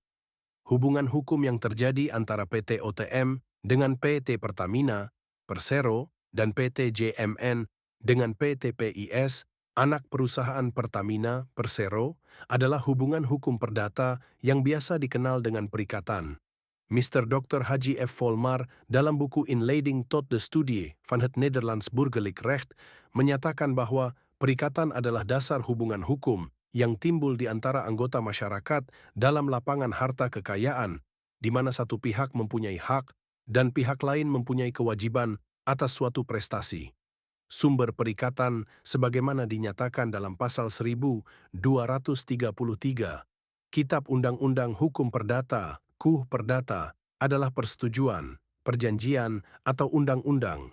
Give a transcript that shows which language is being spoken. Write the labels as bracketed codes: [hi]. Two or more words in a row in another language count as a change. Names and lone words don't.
[id] Hubungan hukum yang terjadi antara PT OTM dengan PT Pertamina, Persero, dan PT JMN dengan PT PIS, anak perusahaan Pertamina, Persero, adalah hubungan hukum perdata yang biasa dikenal dengan perikatan. Mr. Dr. Haji F. Volmar dalam buku Inleiding tot de Studie van het Nederlands Burgerlijk Recht menyatakan bahwa perikatan adalah dasar hubungan hukum yang timbul di antara anggota masyarakat dalam lapangan harta kekayaan, di mana satu pihak mempunyai hak dan pihak lain mempunyai kewajiban atas suatu prestasi. Sumber perikatan sebagaimana dinyatakan dalam pasal 1233 Kitab Undang-Undang Hukum Perdata, KUH Perdata, adalah persetujuan, perjanjian, atau undang-undang.